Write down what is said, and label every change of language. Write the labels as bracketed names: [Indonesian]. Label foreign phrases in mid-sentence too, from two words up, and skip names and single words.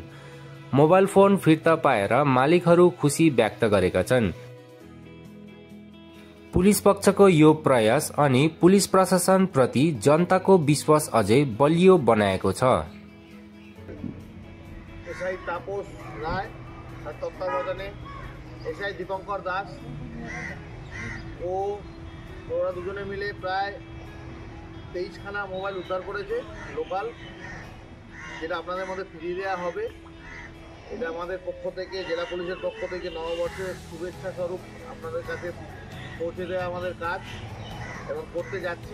[Nepali] मोबाइल फोन फिर्ता पाएर मालिकहरू खुसी व्यक्त गरेका छन्। पुलिस पक्षको यो प्रयास अनि पुलिस प्रशासन प्रति जनताको विश्वास अझै बलियो बनाएको छ। [Bangla] এসআই তাপস রায় তত্ত্বাবধানে এসআই দীপংকর দাস ও ওরা দুজনে মিলে প্রায় 23খানা মোবাইল উদ্ধার করেছে লোকাল, যেটা আপনাদের মধ্যে ফিরিয়ে দেওয়া হবে। এটা আমাদের পক্ষ থেকে, জেলা পুলিশের পক্ষ থেকে নববর্ষের শুভেচ্ছা স্বরূপ আপনাদের কাছে পৌঁছে দেওয়া আমাদের কাজ এবং করতে যাচ্ছি।